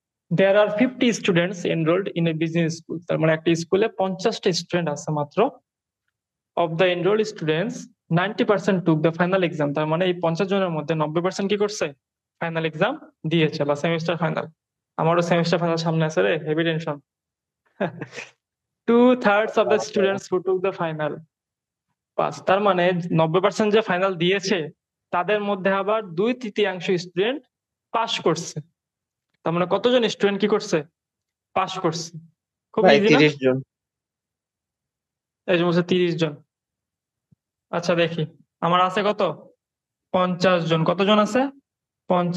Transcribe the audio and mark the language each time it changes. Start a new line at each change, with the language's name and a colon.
English: There are 50 students enrolled in a business school.
Bangla: তার মানে একটা স্কুলে 50টা স্টুডেন্ট আছে মাত্র।
English: Of the enrolled students, 90% took the final exam.
Bangla: তার মানে এই 50 জনের মধ্যে 90% কি করছে? ফাইনাল এক্সাম দিয়েছে বা সেমিস্টার ফাইনাল। আমারও সেমিস্টার ফাইনাল সামনে আছে রে, heavy tension.
English: 2/3 of the students who took the final pass.
Bangla: তার মানে 90% যে ফাইনাল দিয়েছে তাদের মধ্যে আবার 2/3 স্টুডেন্ট পাস করছে। তার মানে কতজন স্টুডেন্ট কি করছে? পাস করছে। খুব ভাই ইজি না? 30 জন। এই যে বলছে 30 জন। আচ্ছা দেখি, আমার আছে কত? 50 জন। কতজন আছে? 50